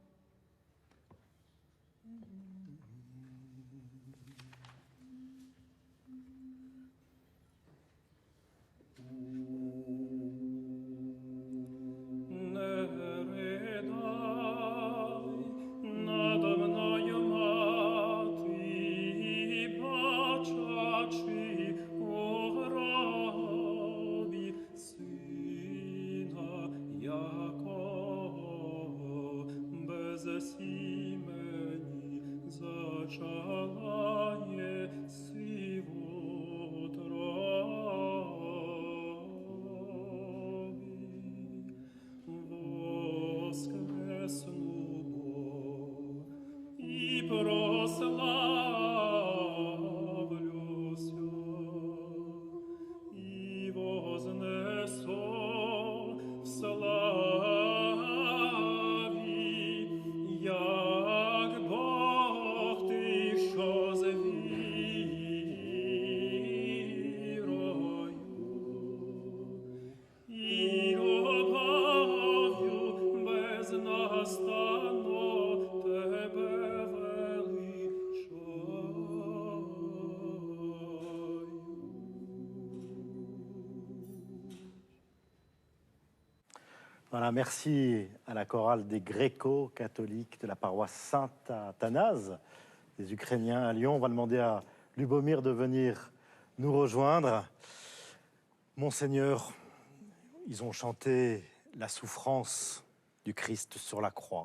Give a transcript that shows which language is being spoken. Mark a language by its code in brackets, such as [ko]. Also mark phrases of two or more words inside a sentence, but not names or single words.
[uk] Не ридай надо мною, Мати, бачачи у гробі Сина, якого без сімені зачала єси в утробі. Воскресну и прославлюся, и вознесу в славі, як Бог ти, що з вірою і любов'ю безнастанно тебе величаю. [fr] Voilà, merci à la chorale des gréco-catholiques de la paroisse Saint-Athanase des Ukrainiens à Lyon. On va demander à Lubomir de venir nous rejoindre. Monseigneur, ils ont chanté la souffrance du Christ sur la croix.